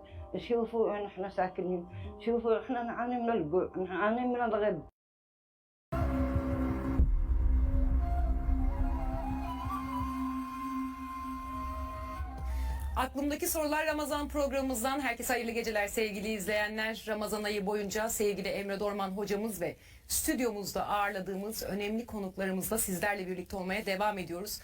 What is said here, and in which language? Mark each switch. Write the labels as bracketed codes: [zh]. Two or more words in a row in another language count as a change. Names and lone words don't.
[ar] شوفوا وين احنا ساكنين، شوفوا احنا نعاني من الجوع، نعاني من الغد. [tr] Aklımdaki Sorular Ramazan programımızdan herkese hayırlı geceler sevgili izleyenler. Ramazan ayı boyunca sevgili Emre Dorman hocamız ve stüdyomuzda ağırladığımız önemli konuklarımızla sizlerle birlikte olmaya devam ediyoruz.